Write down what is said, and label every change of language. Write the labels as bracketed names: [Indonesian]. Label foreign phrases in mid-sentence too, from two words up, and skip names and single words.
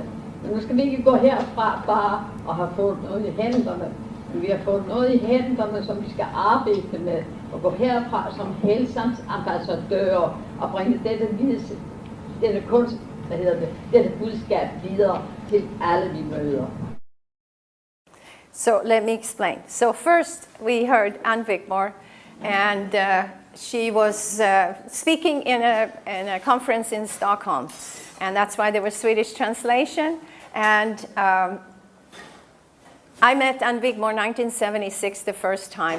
[Danish] Men nu skal vi ikke gå herfra bare og have fået noget i hænderne. Men vi har fået noget i hænderne, som vi skal arbejde med. Og gå herfra som helsens ambassadører og bringe dette budskab videre til alle vi møder. [English] So let me explain. So first we heard Ann Wigmore, and she was speaking in a conference in Stockholm, and that's why there was Swedish translation. And I met Ann Wigmore in 1976 the first time.